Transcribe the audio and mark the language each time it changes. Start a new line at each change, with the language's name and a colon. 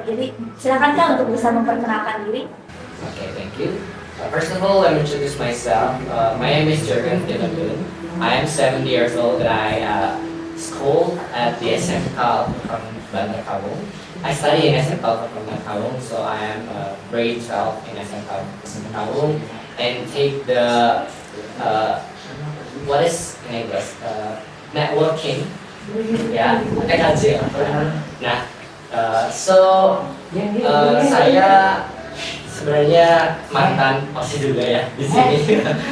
Indonesian: Jadi silakan Kak untuk bisa memperkenalkan diri.
English: Okay, thank you. First of all, let me introduce myself. My name is Jorgen Dilagun. I am 70 years old and I school at the SMK from Bandar Kaung. I study in SMK from Bandar Kaung, so I am grade 12 in SMK Kaung and take the what is in English? Networking.
Indonesian: Ya,
English: TKJ.
Indonesian: Nah, saya sebenarnya mantan OSIS juga ya di sini.